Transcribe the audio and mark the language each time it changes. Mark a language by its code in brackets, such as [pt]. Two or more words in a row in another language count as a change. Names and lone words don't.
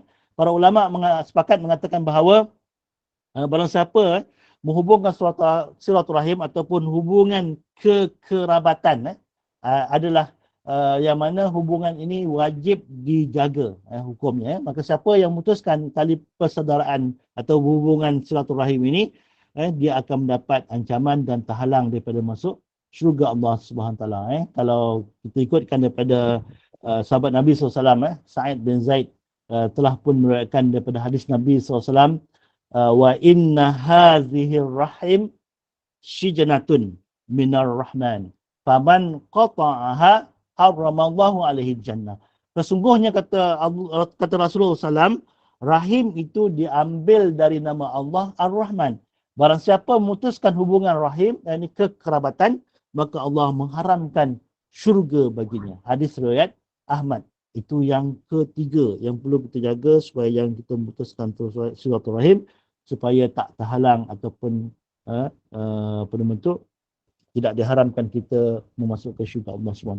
[ms] Para ulama sepakat mengatakan bahawa barang siapa menghubungkan silaturahim ataupun hubungan kekerabatan adalah yang mana hubungan ini wajib dijaga hukumnya. Maka siapa yang memutuskan tali persaudaraan atau hubungan silaturahim ini, dia akan mendapat ancaman dan terhalang daripada masuk syurga Allah [ar] سبحانه وتعالى. [ms] Kalau kita ikutkan daripada sahabat Nabi SAW, Sa'id bin Zaid telah pun meriwayatkan daripada hadis Nabi SAW, [ar] وإن هذه الرحم شجنة من الرحمن فمن قطعها حرم الله عليه الجنة. [ms] Sesungguhnya kata Rasulullah SAW, rahim itu diambil dari nama Allah Ar-Rahman. Barang siapa memutuskan hubungan rahim, yakni kekerabatan, maka Allah mengharamkan syurga baginya. Hadis riwayat Ahmad. Itu yang ketiga yang perlu kita jaga supaya yang kita memutuskan silaturahim supaya tak terhalang ataupun bentuk tidak diharamkan kita memasukkan syurga Allah SWT.